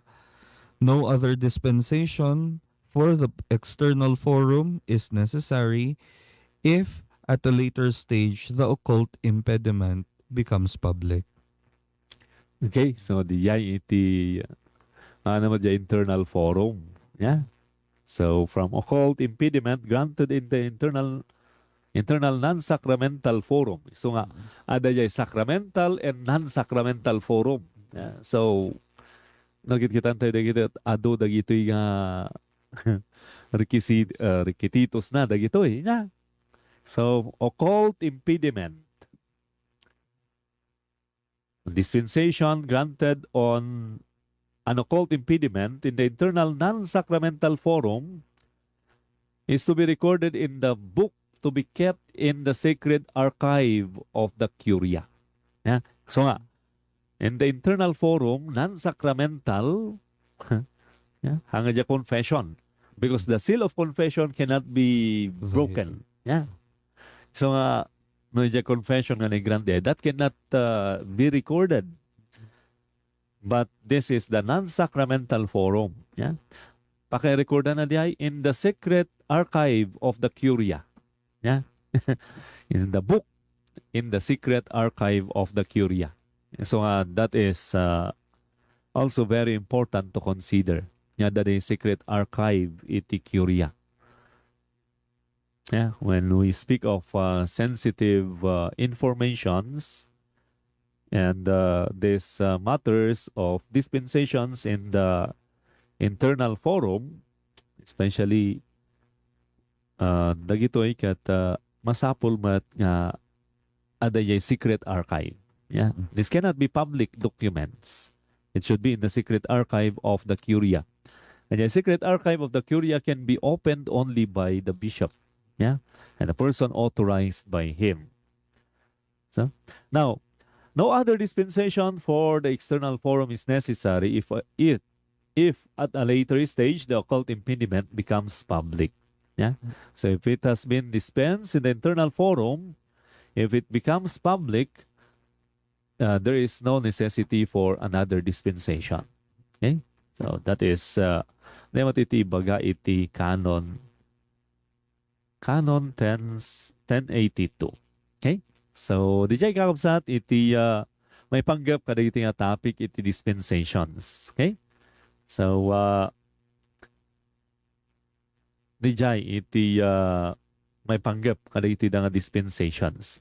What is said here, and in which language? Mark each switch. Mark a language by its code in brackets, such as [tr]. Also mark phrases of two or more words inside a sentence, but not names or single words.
[en] No other dispensation for the external forum is necessary if at a later stage the occult impediment becomes public. Okay, so [ilo] dijay iti [en] the internal forum. Yeah. So from occult impediment granted in the internal non-sacramental forum. So [ilo] nga ada jay [en] sacramental and non-sacramental forum. Yeah. [ilo] So nagkit-kitan tayo dagito at ado dagito nga requisitos na dagito eh. [en] Yeah. So occult impediment. Dispensation granted on an occult impediment in the internal non-sacramental forum is to be recorded in the book to be kept in the sacred archive of the Curia. Yeah? So nga, in the internal forum, non-sacramental, yeah, [ilo] hanga dya [en] confession. Because the seal of confession cannot be broken. [ilo] Yeah. So nga, no dya confession nga ni grande, [en] that cannot be recorded. But this is the non-sacramental forum. Yeah? [ilo] Paki-recordan na diay [en] in the secret archive of the Curia. [ilo] Yeah? [en] In the book, in the secret archive of the Curia. So that is also very important to consider. Yeah, that is secret archive iti Curia. Yeah, when we speak of sensitive informations, and these matters of dispensations in the internal forum, especially [ilo] dagitoy kat masapol mat nga adayay [en] secret archive. Yeah. This cannot be public documents. It should be in the secret archive of the curia. And the secret archive of the curia can be opened only by the bishop. Yeah. And a person authorized by him. So now, no other dispensation for the external forum is necessary if at a later stage the occult impediment becomes public. Yeah. So if it has been dispensed in the internal forum, if it becomes public, there is no necessity for another dispensation. Okay? So that is [ilo] dapat iti baga iti [en] Canon 1082. Okay? [ilo] So di jay kakabsat iti may panggap kada iti nga topic iti dispensations. Okay? So di jay iti may panggap kada iti nga dispensations.